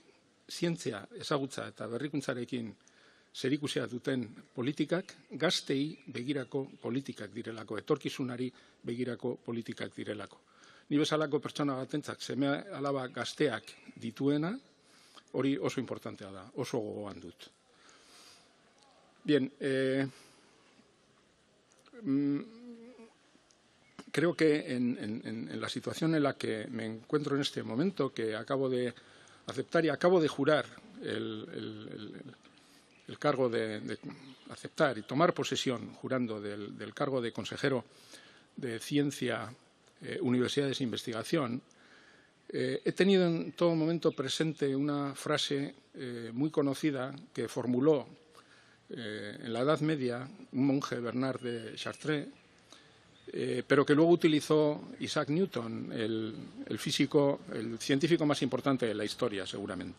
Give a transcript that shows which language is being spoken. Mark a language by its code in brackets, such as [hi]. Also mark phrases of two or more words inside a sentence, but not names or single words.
[eu] Zientzia, ezagutza eta berrikuntzarekin zerikusia duten politikak gaztei begirako politikak direlako, etorkizunari begirako politikak direlako. Ni bezalako pertsona batentzat seme alaba gazteak dituena, hori oso importantea da, oso gogoan dut. [es] Bien, creo que en la situación en la que me encuentro en este momento, que acabo de aceptar y acabo de jurar el cargo de aceptar y tomar posesión, jurando del cargo de consejero de Ciencia, Universidades e Investigación, he tenido en todo momento presente una frase muy conocida que formuló en la Edad Media un monje, Bernard de Chartres, pero que luego utilizó Isaac Newton, el físico, el científico más importante de la historia, seguramente.